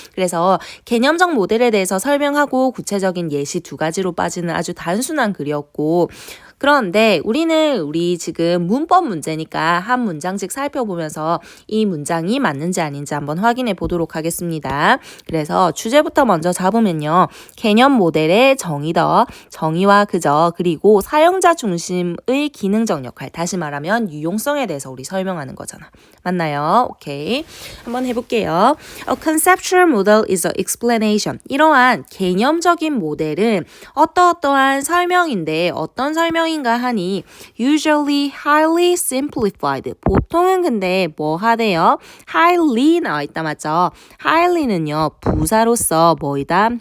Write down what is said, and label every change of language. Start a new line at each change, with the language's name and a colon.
Korean: 그래서 개념적 모델에 대해서 설명하고 구체적인 예시 두 가지로 빠지는 아주 단순한 글이었고 그런데 우리 지금 문법 문제니까 한 문장씩 살펴보면서 이 문장이 맞는지 아닌지 한번 확인해 보도록 하겠습니다. 그래서 주제부터 먼저 잡으면요. 개념 모델의 정의와 그저 그리고 사용자 중심의 기능적 역할, 다시 말하면 유용성에 대해서 우리 설명하는 거잖아. 맞나요? 오케이. 한번 해볼게요.
English: A conceptual model is an explanation.
Korean: 이러한 개념적인 모델은 어떠한 설명인데 어떤 설명인가 하니
English: usually highly simplified.
Korean: 보통은 근데 뭐 하대요? highly 나와 있다, 맞죠? highly는요 부사로서 뭐이다?